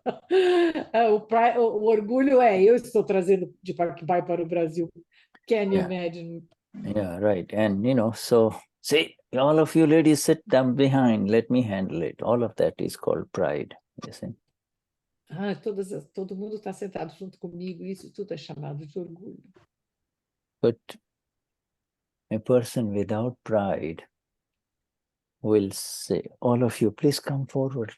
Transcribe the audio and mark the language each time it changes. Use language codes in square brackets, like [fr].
[pt] O orgulho eu estou trazendo Deepak Pai para o Brasil. [en] Can you imagine? Yeah, right. And, so, see, all of you ladies sit down behind, let me handle it. All of that is called pride, you see? [pt] Todo mundo está sentado junto comigo, isso tudo é chamado de orgulho. [en] But a person without pride will say, all of you, please come forward.